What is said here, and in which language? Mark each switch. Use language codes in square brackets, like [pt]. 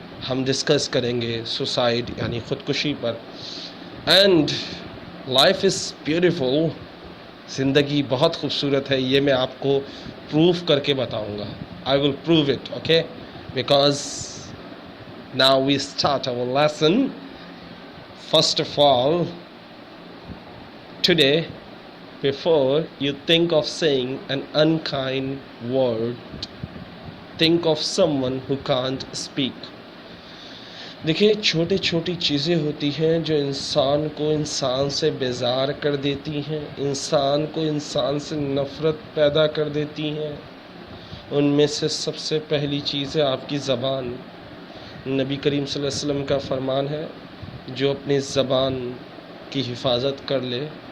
[ur] ہم ڈسکس کریں گے سوسائڈ یعنی خودکشی پر۔ [en] and life is beautiful, [ur] زندگی بہت خوبصورت ہے، یہ میں آپ کو پروف کر کے بتاؤں گا۔ [en] I will prove it, okay? Because now we start our lesson. First of all, today, before you think of saying an unkind word, think of someone who can't speak. [ur] دیکھیے، چھوٹی چھوٹی چیزیں ہوتی ہیں جو انسان کو انسان سے بیزار کر دیتی ہیں، انسان کو انسان سے نفرت پیدا کر دیتی ہیں۔ ان میں سے سب سے پہلی چیز ہے آپ کی زبان۔ نبی کریم صلی اللہ علیہ وسلم کا فرمان ہے، جو اپنی زبان کی حفاظت کر لے